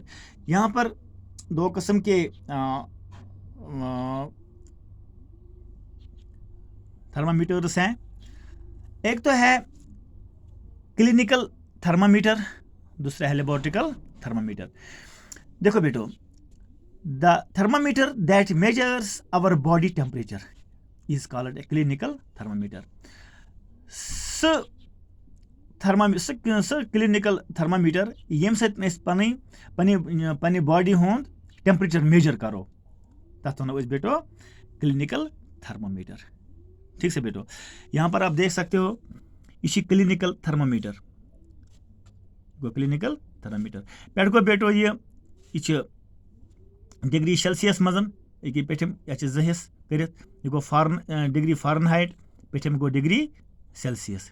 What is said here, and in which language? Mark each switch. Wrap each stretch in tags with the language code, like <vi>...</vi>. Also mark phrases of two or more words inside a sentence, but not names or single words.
<hi>यहाँ पर 2 किस्म के थर्मामीटर्स हैं। एक तो है</hi> <en>clinical thermometer</en> <hi>दूसरा है</hi> <en>laboratorical thermometer.</en> <hi>देखो बेटो</hi> <en>the thermometer that measures our body temperature is called a clinical thermometer.</en> <ks>सह</ks> <en>clinical thermometer</en> <ks>यम सत पन्नी बॉडी हुंद</ks> <en>temperature measure</en> <ks>करो, तथ वनो बेटो</ks> <en>clinical thermometer.</en> <hi>ठीक से बेटो, यहाँ पर आप देख सकते हो ये</hi> <en>clinical thermometer</en> <ks>गो,</ks> <en>clinical thermometer</en> <ks>पे गो बेटो ये</ks> <en>degree Celsius</en> <ks>मजन ये पेठम यह 2 हिस्स कर, यह गो</ks> <en>degree Fahrenheit,</en> <ks>पेठम गो</ks> <en>degree Celsius.</en>